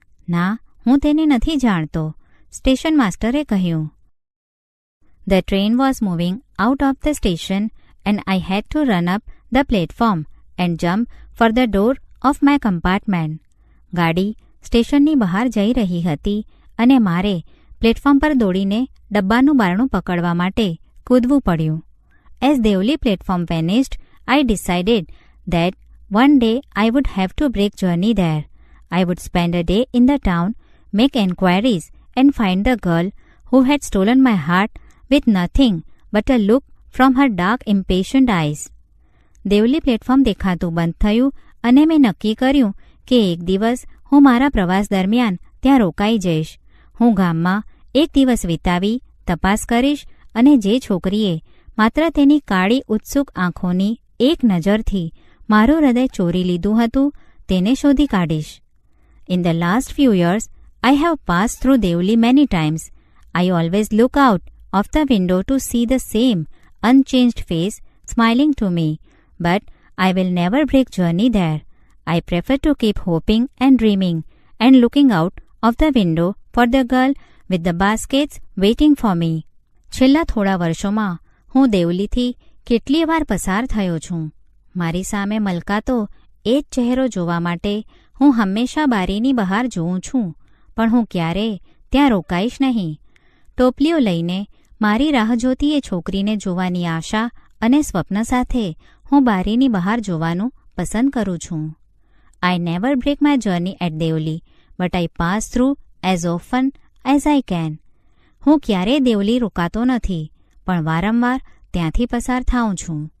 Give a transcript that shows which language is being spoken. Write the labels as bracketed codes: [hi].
[gu] ના, હું તેને નથી જાણતો, સ્ટેશન માસ્ટરે કહ્યું. [en] The train was moving out of the station and I had to run up the platform and jump for the door of my compartment. [gu] ગાડી સ્ટેશનની બહાર જઈ રહી હતી અને મારે પ્લેટફોર્મ પર દોડીને ડબ્બાનું બારણું પકડવા માટે કૂદવું પડ્યું. [en] As Devli platform vanished, I decided that one day I would have to break journey there. I would spend a day in the town, make enquiries and find the girl who had stolen my heart with nothing but a look from her dark impatient eyes. [gu] Deoli platform દેખાતું બંધ થયું અને મેં નક્કી કર્યું કે એક દિવસ હું મારા પ્રવાસ દરમિયાન ત્યાં રોકાઈ જઈશ. હું ગામમાં એક દિવસ વિતાવી તપાસ કરીશ અને જે છોકરીએ માત્ર તેની કાળી ઉત્સુક આંખોની એક નજરથી મારું હૃદય ચોરી લીધું હતું તેને શોધી કાઢીશ. [en] In the last few years, I have passed through Devli many times. I always look out of the window to see the same unchanged face smiling to me, but I will never break journey there. I prefer to keep hoping and dreaming and looking out of the window for the girl with the baskets waiting for me. [gu] છેલ્લા થોડા વર્ષોમાં હું દેવલીથી કેટલી વાર પસાર થયો છું. મારી સામે મલકાતો એ જ ચહેરો જોવા માટે હું હંમેશા બારીની બહાર જોઉં છું, પણ હું ક્યારેય ત્યાં રોકાઈશ નહીં. ટોપલીઓ લઈને મારી રાહ જોતી એ છોકરીને જોવાની આશા અને સ્વપ્ન સાથે હું બારીની બહાર જોવાનું પસંદ કરું છું. [en] I never break my journey at Devli, but I pass through as often as I can. [gu] હું ક્યારેય દેવલી રોકાતો નથી, પણ વારંવાર ત્યાંથી પસાર થાઉં છું.